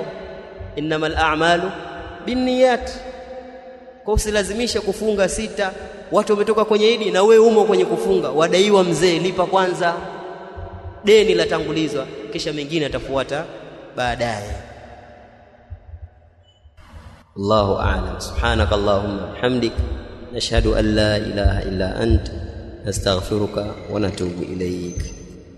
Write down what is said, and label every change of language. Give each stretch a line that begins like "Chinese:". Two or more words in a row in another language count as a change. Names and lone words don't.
Arabic: إنما الأعمال بالنيات.
Swahili: Kwa usilazimisha kufunga sita, watu wametoka kwenye Idi na wewe umo kwenye kufunga, wadaiwa mzee, lipa kwanza, deni la tangulizwa, kisha mengine atafuata baadaye.
Arabic: الله أعلم. سبحانك اللهم حمدك، نشهد أن لا إله إلا أنت نستغفرك ونتوب إليك.